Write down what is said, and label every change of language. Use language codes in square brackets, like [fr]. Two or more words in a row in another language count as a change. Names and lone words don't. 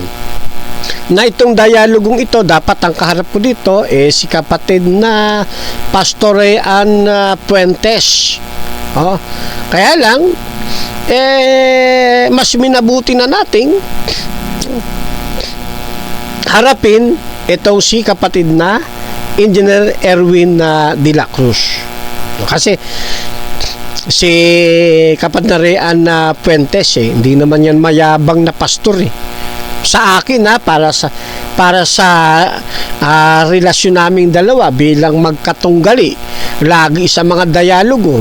[tl] Na itong dialogong ito, dapat ang kaharap ko dito si kapatid na Pastor Rean Puentes. Kaya lang, mas minabuti na nating harapin itong si kapatid na Engineer Erwin de la Cruz. Kasi si kapatid na Rean Puentes hindi naman yan mayabang na pastor sa akin para sa relasyon naming dalawa bilang magkatunggali lagi sa mga dialogo.